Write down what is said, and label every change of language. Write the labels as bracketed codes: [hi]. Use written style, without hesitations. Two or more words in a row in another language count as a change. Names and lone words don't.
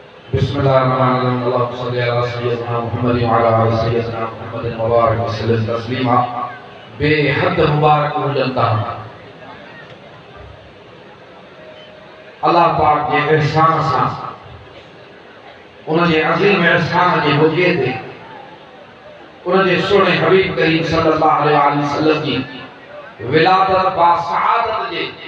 [ar] بسم الله الرحمن الرحيم۔ اللهم صل على سيدنا محمد وعلى آل سيدنا محمد وبارك وسلم تسليما. [sd] बेहद मुबारक हुजंता अल्लाह पाक जे एहसान सां उन जे अज़ीम एहसान जे बुझे ते उन जे सोने हबीब करीम [ar] صلى الله عليه وسلم [sd] जी विलादत बा सआदत जे